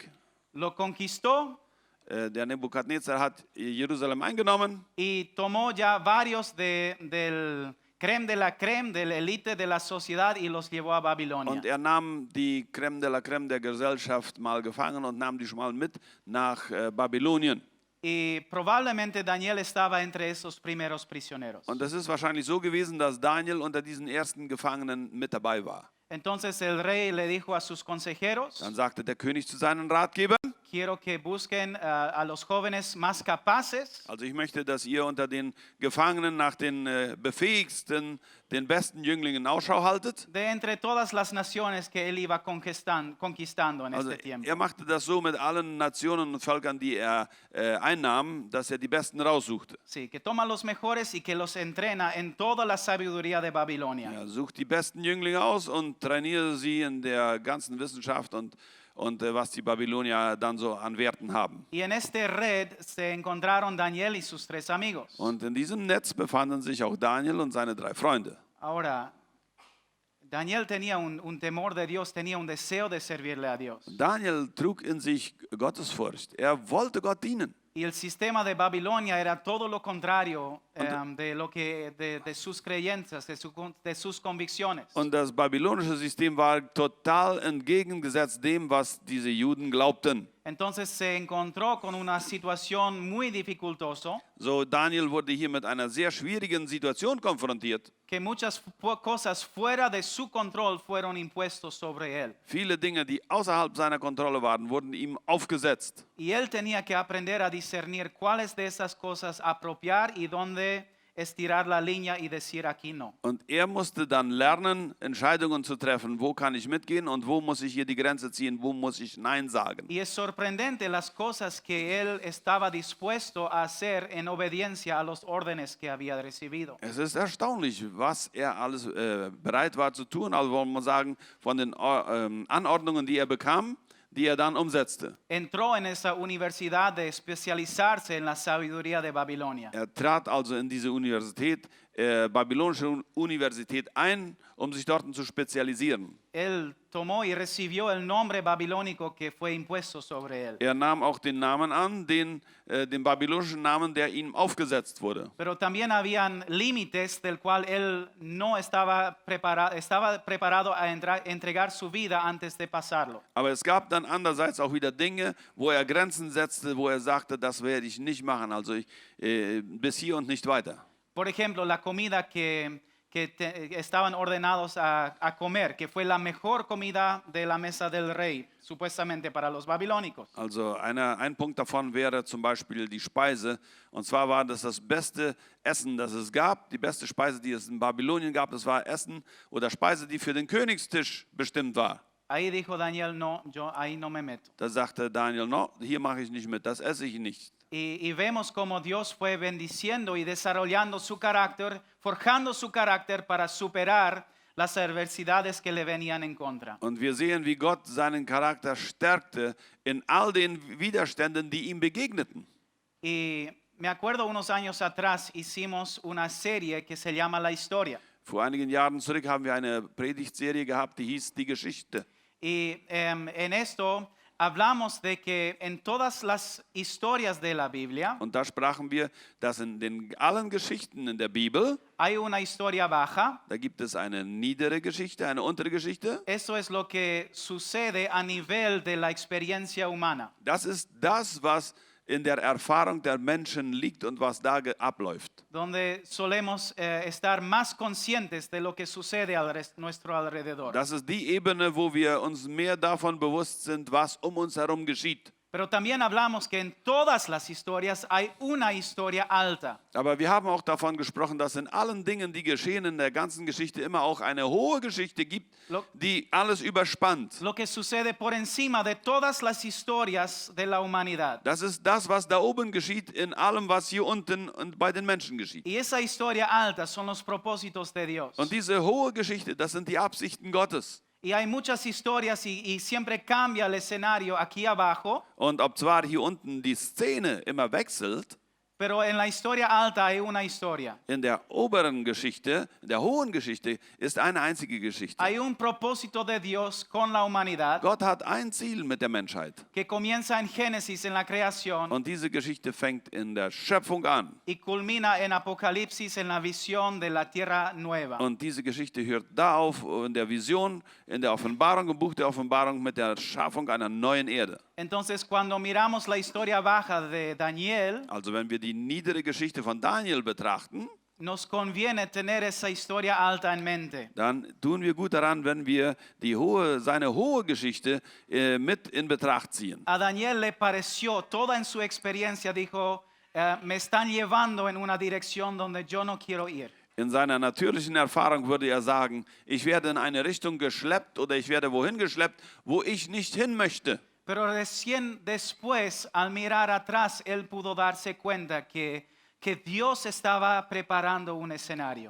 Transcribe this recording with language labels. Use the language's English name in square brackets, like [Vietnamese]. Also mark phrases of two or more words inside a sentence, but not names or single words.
[Spanish] Lo conquistó [German] Der Nebukadnezar hat Jerusalem eingenommen [Spanish] y tomó ya varios del creme de la élite de la sociedad y los llevó a Babilonia. [German] und er nahm die [French] Crème de la Crème [German] der Gesellschaft mal gefangen und nahm die schon mal mit nach Babylonien. [Spanish] Y probablemente Daniel estaba entre esos primeros prisioneros. [German] Und es ist wahrscheinlich so gewesen, dass Daniel unter diesen ersten Gefangenen mit dabei war. [Spanish] Entonces el rey le dijo a sus consejeros, [German] Dann sagte der König zu seinen Ratgebern: [Spanish] quiero que busquen a los jóvenes más capaces [German] Also ich möchte, dass ihr unter den Gefangenen nach den befähigsten, den besten Jünglingen Ausschau haltet. [Spanish] de entre todas las naciones que él iba conquistando en [German] Also [Spanish] este tiempo. [German] er machte das so mit allen Nationen und Völkern, die er einnahm, dass er die Besten raussuchte. [Spanish] Sí, que toma los mejores y que los entrena en toda la sabiduría de Babilonia. [German] Er sucht die besten Jünglinge aus und trainiere sie in der ganzen Wissenschaft und was die Babylonier dann so an Werten haben. [Spanish] Y en este red se encontraron Daniel y sus 3 amigos. [German] Und in diesem Netz befanden sich auch Daniel und seine 3 Freunde. [Spanish] Ahora, Daniel tenía un temor de Dios, tenía un deseo de servirle a Dios. [German] Daniel trug in sich Gottesfurcht. Er wollte Gott dienen. [Spanish] Y el sistema de Babilonia era todo lo contrario de sus creencias, de sus convicciones. [German] Und das babylonische System war total entgegengesetzt dem, was diese Juden glaubten. [Spanish] Entonces se encontró con una situación muy dificultosa, [German] So, Daniel wurde hier mit einer sehr schwierigen Situation konfrontiert. [Spanish] que muchas cosas fuera de su control fueron impuestos sobre él. [German] Viele Dinge, die außerhalb seiner Kontrolle waren, wurden ihm aufgesetzt. [Spanish] Y él tenía que aprender a discernir cuáles de esas cosas apropiar y dónde estirar la línea y decir aquí no. [German] Und er musste dann lernen, Entscheidungen zu treffen. Wo kann ich mitgehen und wo muss ich hier die Grenze ziehen? Wo muss ich Nein sagen? [Spanish] Y es sorprendente las cosas que él estaba dispuesto a hacer en obediencia a los órdenes que había recibido. [German] Es ist erstaunlich, was er alles bereit war zu tun. Also wollen wir sagen, von den Anordnungen, die er bekam, die er dann umsetzte. [Spanish] Entró en esa universidad de especializarse en la sabiduría de Babilonia. [German] Er trat also in diese Universität, babylonische Universität ein, um sich dort zu spezialisieren. [Spanish] Él tomó y recibió el nombre babilónico que fue impuesto sobre él. [German] Er nahm auch den Namen an, den babylonischen Namen, der ihm aufgesetzt wurde. [Spanish] Pero también habían límites del cual él no estaba preparado a entregar su vida antes de pasarlo. [German] Aber es gab dann andererseits auch wieder Dinge, wo er Grenzen setzte, wo er sagte, das werde ich nicht machen, also bis hier und nicht weiter. [Spanish] Por ejemplo, la comida que estaban ordenados a comer, que fue la mejor comida de la mesa del rey, supuestamente para los babilónicos. [German] Also ein Punkt davon wäre zum Beispiel die Speise. Und zwar war das beste Essen, das es gab. Die beste Speise, die es in Babylonien gab, das war Essen oder Speise, die für den Königstisch bestimmt war. [Spanish] Ahí dijo Daniel, no, yo ahí no me meto. [German] Da sagte Daniel, no, hier mache ich nicht mit, das esse ich nicht. [Spanish] Y vemos cómo Dios fue bendiciendo y desarrollando su carácter, forjando su carácter para superar las adversidades que le venían en contra. [German] Und wir sehen, wie Gott seinen Charakter stärkte in all den Widerständen, die ihm begegneten. [Spanish] Y me acuerdo unos años atrás hicimos una serie que se llama La Historia. [German] Vor einigen Jahren zurück haben wir eine Predigtserie gehabt, die hieß Die Geschichte. [Spanish] Y en esto hablamos de que en todas las historias de la Biblia [German] Und da sprachen wir, dass in den allen Geschichten in der Bibel, [Spanish] hay una historia baja. [German] da gibt es eine niedere Geschichte, eine untere Geschichte. [Spanish] Eso es lo que sucede a nivel de la experiencia humana. [German] Das ist das, was in der Erfahrung der Menschen liegt und was da abläuft. [Spanish] Donde solemos estar más conscientes de lo que sucede a nuestro alrededor. [German] Das ist die Ebene, wo wir uns mehr davon bewusst sind, was um uns herum geschieht. [Spanish] Pero también hablamos que en todas las historias hay una historia alta. [German] Aber wir haben auch davon gesprochen, dass in allen Dingen, die geschehen in der ganzen Geschichte, immer auch eine hohe Geschichte gibt, die alles überspannt. [Spanish] Lo que sucede por encima de todas las historias de la humanidad. [German] Das ist das, was da oben geschieht, in allem, was hier unten und bei den Menschen geschieht. [Spanish] Y esa historia alta son los propósitos de Dios. [German] Und diese hohe Geschichte, das sind die Absichten Gottes. [Spanish] Y hay muchas historias y siempre cambia el escenario aquí abajo, [German] Und ob zwar hier unten die Szene immer wechselt, [Spanish] pero en la historia alta hay una historia. [German] in der oberen Geschichte, in der hohen Geschichte, ist eine einzige Geschichte. [Spanish] Hay un propósito de Dios con la humanidad [German] Gott hat ein Ziel mit der Menschheit. [Spanish] que comienza en Génesis, en la creación, [German] Und diese Geschichte fängt in der Schöpfung an. [Spanish] y culmina en Apocalipsis, en la visión de la tierra nueva. [German] Und diese Geschichte hört da auf, in der Vision, in der Offenbarung, im Buch der Offenbarung mit der Schaffung einer neuen Erde. [Spanish] Entonces, cuando miramos la historia baja de Daniel, [German] Also wenn wir die niedere Geschichte von Daniel betrachten, [Spanish] nos conviene tener esa historia alta en mente. [German] dann tun wir gut daran, wenn wir seine hohe Geschichte mit in Betracht ziehen. [Spanish] A Daniel le pareció, toda en su experiencia, dijo, me están llevando en una dirección donde yo no quiero ir. [German] In seiner natürlichen Erfahrung würde er sagen, ich werde in eine Richtung geschleppt oder ich werde wohin geschleppt, wo ich nicht hin möchte. [Spanish] Pero recién después, al mirar atrás, él pudo darse cuenta que Dios estaba preparando un escenario.